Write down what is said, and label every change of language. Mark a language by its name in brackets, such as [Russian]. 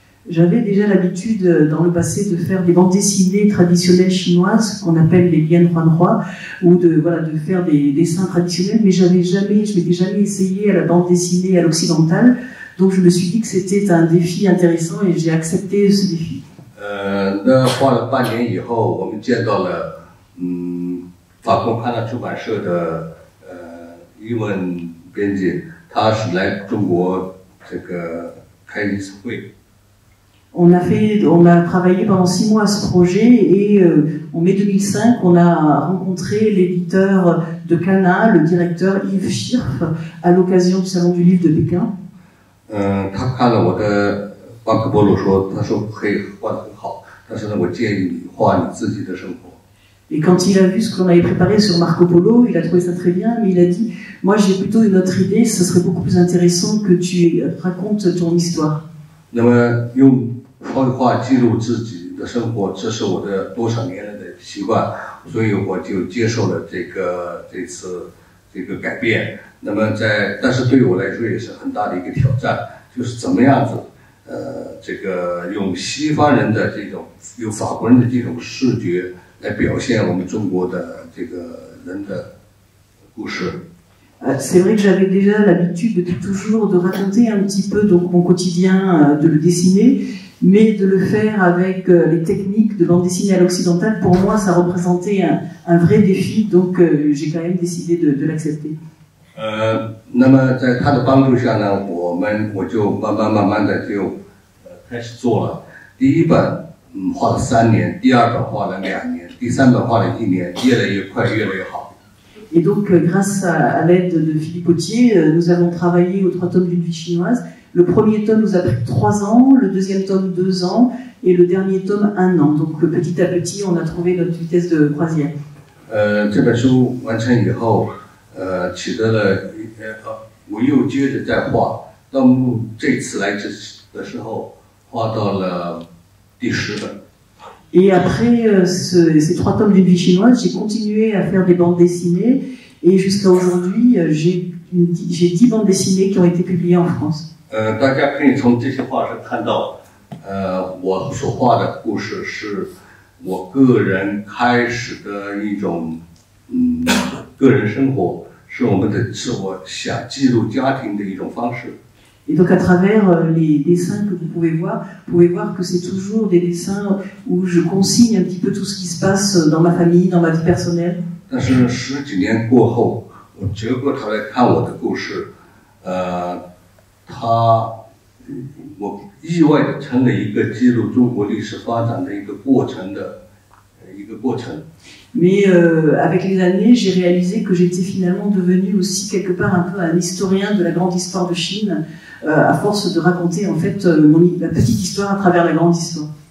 [French] J'avais déjà l'habitude dans le passé de faire des bandes dessinées traditionnelles chinoises qu'on appelle les lian huanhua, ou de faire des dessins traditionnels, mais je m'étais jamais essayé à la bande dessinée à l'occidentale, donc je me suis dit que c'était un défi intéressant et j'ai accepté ce défi. [Chinese] 那画了半年以后，我们见到了法国康纳出版社的英文编辑，他是来中国这个开一次会。 [French] On a travaillé pendant 6 mois à ce projet et en mai 2005, on a rencontré l'éditeur de Cana, le directeur Yves Schirf, à l'occasion du Salon du Livre de Pékin. [Chinese] 他看了我的马可波罗说，他说可以画得很好，但是呢，我建议你画你自己的生活。 [French] Et quand il a vu ce qu'on avait préparé sur Marco Polo, il a trouvé ça très bien, mais il a dit: Moi, j'ai plutôt une autre idée. Ce serait beaucoup plus intéressant que tu racontes ton histoire. [Chinese] 那么用绘画记录自己的生活，这是我的多少年来的习惯，所以我就接受了这次改变。那么但是对于我来说也是很大的一个挑战，就是怎么样子，用西方人的有法国人的这种视觉来表现我们中国的这个人的故事。 [French] C'est vrai que j'avais déjà l'habitude depuis toujours de raconter un petit peu donc mon quotidien, de le dessiner, mais de le faire avec les techniques de bande dessinée à l'occidentale. Pour moi, ça représentait un vrai défi, donc j'ai quand même décidé de l'accepter. [Chinese] 那么在他的帮助下呢，我就慢慢的就开始做了。第一本画了3年，第2本画了2年，第3本画了1年，越来越快，越来越好。 [French] Et donc, grâce à l'aide de Philippe Potier, nous avons travaillé aux 3 tomes d'une vie chinoise. Le premier tome nous a pris 3 ans, le deuxième tome 2 ans, et le dernier tome 1 an. Donc, petit à petit, on a trouvé notre vitesse de croisière. [Chinese] 这本书完成以后，取得了，我又接着再画，到这次来的时候，画到了第10本。 [French] Et après ces 3 tomes d'une vie chinoise, j'ai continué à faire des bandes dessinées et jusqu'à aujourd'hui, j'ai 10 bandes dessinées qui ont été publiées en France. [Chinese] 大家可以从这些画上看到，我所画的故事是我个人开始的一种个人生活，是我想记录家庭的一种方式。 [French] Et donc à travers les dessins que vous pouvez voir que c'est toujours des dessins où je consigne un petit peu tout ce qui se passe dans ma famille, dans ma vie personnelle. [Chinese] 但是10几年过后，我折过头来看我的故事，我意外的成了一个记录中国历史发展的一个过程。 [French] Mais avec les années, j'ai réalisé que j'étais finalement devenu aussi quelque part un peu un historien de la grande histoire de Chine, à force de raconter en fait la petite histoire à travers la grande histoire.